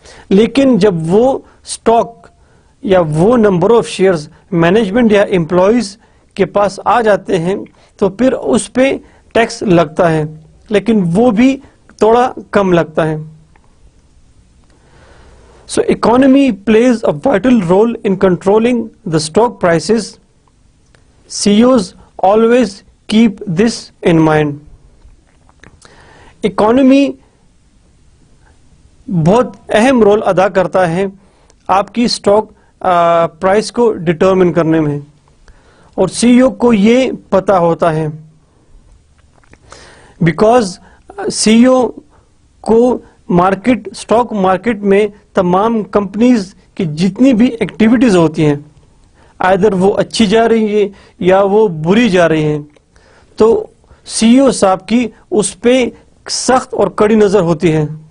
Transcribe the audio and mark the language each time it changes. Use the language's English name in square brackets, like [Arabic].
[Urdu] لیکن جب وہ اسٹاک یا وہ نمبر آف شیئرز مینجمنٹ یا امپلائیز کے پاس آ جاتے ہیں تو پھر اس پہ ٹیکس لگتا ہے, لیکن وہ بھی تھوڑا کم لگتا ہے. [English] So economy plays a vital role in controlling the stock prices. CEOs always keep this in mind. [Urdu] Economy بہت اہم رول ادا کرتا ہے آپ کی اسٹاک پرائس کو ڈٹرمن کرنے میں, اور سی ای او کو یہ پتا ہوتا ہے, بیکاز سی ای او کو مارکیٹ اسٹاک مارکیٹ میں تمام کمپنیز کی جتنی بھی ایکٹیویٹیز ہوتی ہیں, آئدر وہ اچھی جا رہی ہے یا وہ بری جا رہی ہیں, تو سی ای او صاحب کی اس پہ سخت اور کڑی نظر ہوتی ہے.